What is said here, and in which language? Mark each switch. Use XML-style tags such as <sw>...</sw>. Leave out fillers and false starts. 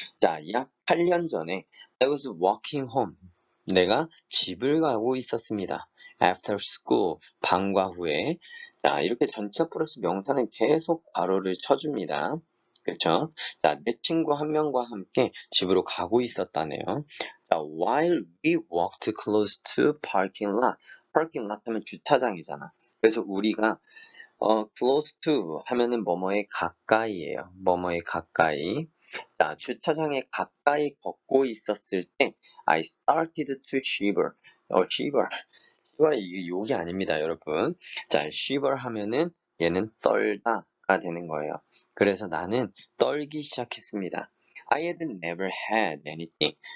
<ko>자, 약 8년 전에</ko> <en>I was walking home.</en> <ko>내가 집을 가고 있었습니다.</ko> <en>After school,</en> <ko>방과 후에. 자, 이렇게 전체 플러스 명사는 계속 괄호를 쳐줍니다. 그렇죠? 자, 내 친구 한 명과 함께 집으로 가고 있었다네요.</ko> <en>자, while we walked close to parking lot.</en> <ko>parking lot 하면 주차장이잖아. 그래서 우리가 close to 하면은 뭐뭐에 가까이예요. 뭐뭐에 가까이. 자, 주차장에 가까이 걷고 있었을 때</ko> <en>I started to shiver. shiver.</en> <ko>shiver 이게 욕이 아닙니다, 여러분. 자, shiver 하면은 얘는 떨다가 되는 거예요. 그래서 나는 떨기 시작했습니다.</ko> <en>I had never had anything.</en>